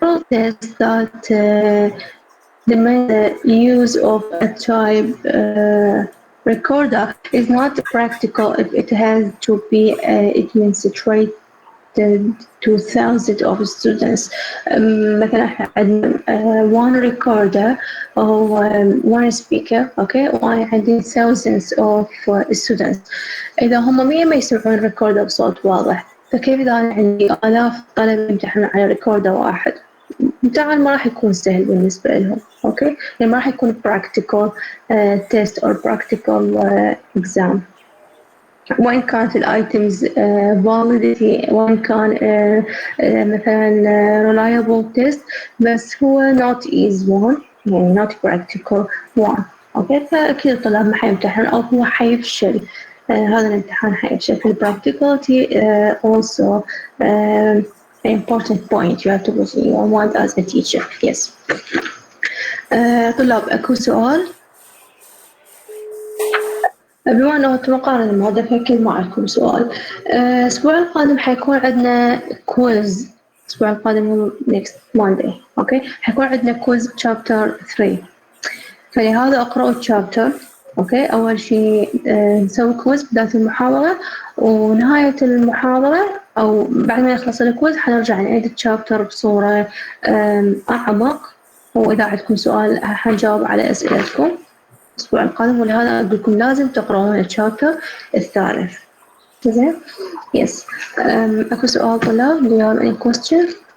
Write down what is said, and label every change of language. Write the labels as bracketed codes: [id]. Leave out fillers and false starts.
[en] Tests that demand the use of a type recorder is not practical if it has to be administrated to thousands of students. [ar] مثلا عندنا [en] one recorder أو one speaker. okay, [ar] وأنا عندي [en] thousands of students. [ar] إذا هم 100 ما يسمعون ريكوردر بصوت واضح، فكيف إذا أنا عندي آلاف طلبة يمتحنون على ريكوردر واحد؟ الامتحان ما راح يكون سهل بالنسبة لهم. أوكي، يعني ما راح يكون [en] practical test or practical exam. [ar] وإن كانت الitems validity، وإن كان مثلا [en] reliable test، [ar] بس هو [en] not easy one، [ar] يعني [en] not practical one. [ar] أوكي، فأكيد الطلاب ما حيمتحن أو هو حيفشل. هذا الامتحان حيفشل. [en] في practicality also important point you have to put in your mind as a teacher. Yes. [ar] طلاب أكو سؤال؟ بما أنه مقارنة المادة فأكيد ما عندكم سؤال. الأسبوع القادم حيكون عندنا كويز. الأسبوع القادم هو [en] next Monday. [ar] أوكي، حيكون عندنا كويز chapter 3، فلهذا اقرأوا chapter. أوكي، أول شيء نسوي كويز بداية المحاضرة، ونهاية المحاضرة أو بعد ما يخلص الكويز حنرجع نعيد الشابتر بصورة أعمق، وإذا عندكم سؤال حنجاوب على أسئلتكم الأسبوع القادم. ولهذا أقول لكم لازم تقرأون الشابتر الثالث. زين؟ يس. أكو سؤال طلاب؟ [en] Do you have any question?